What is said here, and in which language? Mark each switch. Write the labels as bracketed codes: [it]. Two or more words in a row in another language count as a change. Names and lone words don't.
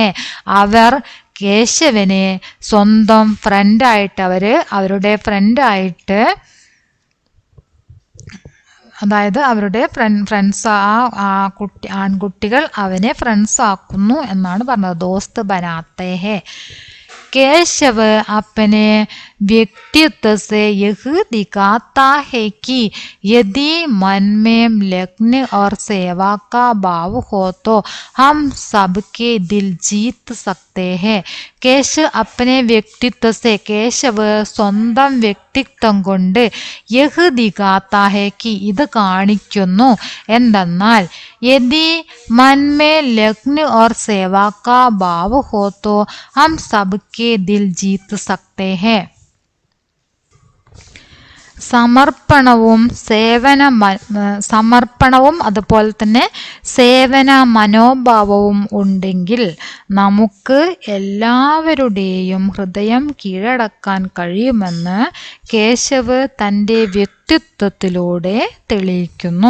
[ml] അവർ കേശവനെ സ്വന്തം ഫ്രണ്ടായിട്ട് അവരുടെ ഫ്രണ്ടായിട്ട്, അതായത് അവരുടെ ഫ്രണ്ട്സ് ആൺകുട്ടികൾ അവനെ ഫ്രണ്ട്സ് ആക്കുന്നു എന്നാണ് പറഞ്ഞത്. [hi] दोस्त बनाते हैं. केशव अपने व्यक्तित्व से यह दिखाता है कि यदि मन में लगन और सेवा का भाव हो तो हम सबके दिल जीत सकते हैं. केशव अपने व्यक्तित्व से, [ml] കേശവ് സ്വന്തം വ്യക്തിത്വം കൊണ്ട്, [hi] यह दिखाता है कि [ml] ഇത് കാണിക്കുന്നു എന്തെന്നാൽ, [hi] यदि मन में लगन और सेवा का भाव हो तो हम सबके दिल जीत सकते हैं. [ml] സമർപ്പണവും അതുപോലെ തന്നെ സേവന മനോഭാവവും ഉണ്ടെങ്കിൽ നമുക്ക് എല്ലാവരുടെയും ഹൃദയം കീഴടക്കാൻ കഴിയുമെന്ന് കേശവ് തൻ്റെ വ്യക്തിത്വത്തിലൂടെ തെളിയിക്കുന്നു.